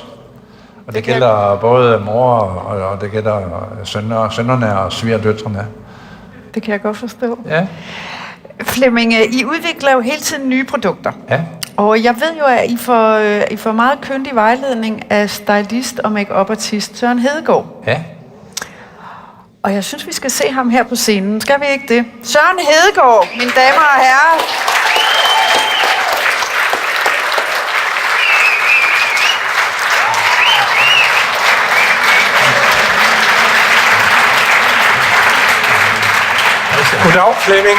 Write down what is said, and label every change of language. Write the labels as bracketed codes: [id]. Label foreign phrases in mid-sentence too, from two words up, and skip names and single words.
[da] Og det gælder både mor, og det gælder sønnerne og svigerdøtrene. Det kan jeg godt forstå. Ja. Flemming, I udvikler jo hele tiden nye produkter. Ja. Og jeg ved jo, at I får meget kyndig vejledning af stylist og [en] make-up-artist [da] Søren Hedegaard. Ja. Og jeg synes, vi skal se ham her på scenen. Skal vi ikke det? Søren Hedegaard, mine damer og herrer. Goddag, Flemming.